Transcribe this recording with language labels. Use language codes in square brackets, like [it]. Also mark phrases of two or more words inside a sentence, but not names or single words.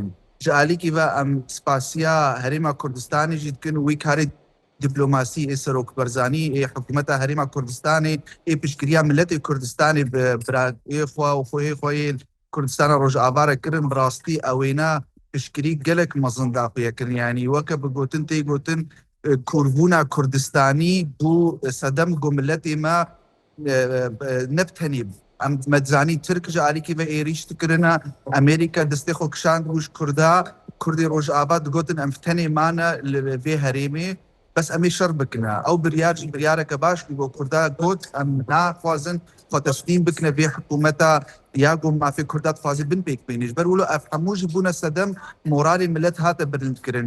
[ku] Ji alîkî ve em spasiya Herêma Kurdistanê jî dikin wî karê dîplomasî ê serokberzanî ê hikûmeta Herêma Kurdistanê ê piştgiriya milletê Kurdistanê bi birayê xwe û xwehê xwe yên Kurdistana Rojava re kirin bi rastî ew êne piştgirî gelek mezin daxuye kirin yanî weke bi gotin tê gotin کوربوونا کوردستانی بوو سەدەم گۆ milletê me nebtenî em medzanî Tirk ji alîkî ve êrîş dikirine Amerîka destê xwe kişand û ji Kurda Kurdê Rojava digotin em tenê mane li vê herêmê bes em ê şer bikine ew biryar jî biryareke baş bû bo Kurda got em naxwazin xwe teslîm bikine vê hikûmeta ya got mafê Kurda dixwazî bin pêk bînî ji ber wilo ev hemû jî bûne sedem moralê millet hate bilindkirin.